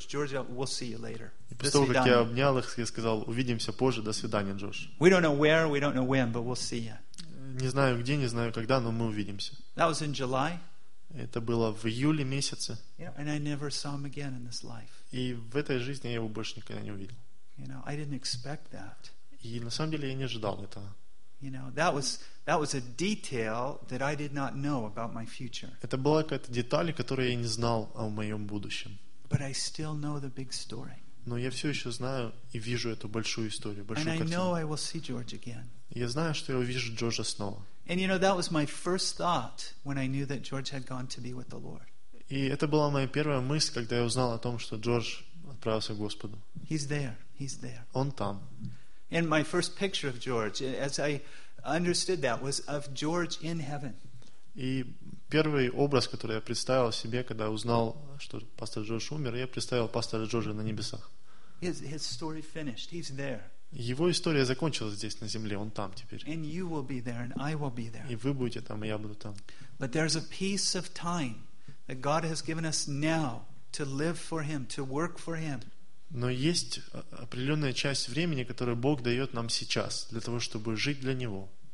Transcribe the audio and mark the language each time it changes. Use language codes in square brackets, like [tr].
[ru] И после того, как я обнял их, я сказал, увидимся позже, до свидания, Джордж. [en] We don't know where, we don't know when, but we'll see you. [ru] Не знаю где, не знаю когда, но мы увидимся. [en] That was in July. [ru] Это было в июле месяце. [en] Yeah, and I never saw him again in this life. [ru] И в этой жизни я его больше никогда не увидел. [en] You know, I didn't expect that. [ru] И на самом деле я не ожидал этого. [en] You know, that was a detail that I did not know about my future. [ru] Это была какая-то деталь, которую я не знал о моем будущем. [en] But I still know the big story. [ru] Но я все еще знаю и вижу эту большую историю, большую картину. [en] I know I will see George again. [ru] Я знаю, что я увижу Джорджа снова. [en] And you know, that was my first thought when I knew that George had gone to be with the Lord. [ru] И это была моя первая мысль, когда я узнал о том, что Джордж отправился к Господу. [en] He's there. [ru] Он там. [en] And my first picture of George, as I understood that, was of George in heaven. [ru] И первый образ, который я представил себе, когда узнал, что пастор Джордж умер, я представил пастора Джорджа на небесах. [en] His story finished. He's there. [ru] Его история закончилась здесь на земле. Он там теперь. [en] And you will be there, and I will be there. [ru] И вы будете там, и я буду там. [en] But there's a piece of time that God has given us now to live for Him, to work for Him. [ru] Но есть определенная часть времени, которую Бог дает нам сейчас, для того, чтобы жить для Него.